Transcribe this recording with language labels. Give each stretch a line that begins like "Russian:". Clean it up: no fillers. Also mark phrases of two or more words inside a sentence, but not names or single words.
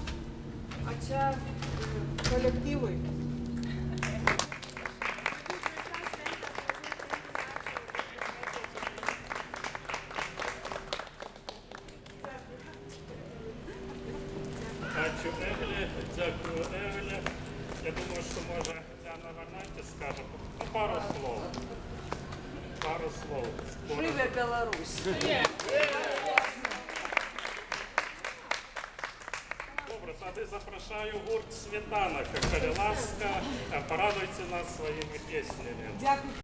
Lithuanian: O čia kolektyvui. Ačiū Eglė, dėkui Eglė.
Russian: Я думаю, что
Ukrainian: може Діана Варнайки скаже пару слов. Пару слов.
Belarusian: Живе Беларусь!
Ukrainian: Добре, так.
Belarusian: Тады запрашаю гурт «Сметана». Калі ласка,
Russian: порадуйте нас своими песнями.
Ukrainian: Дякую.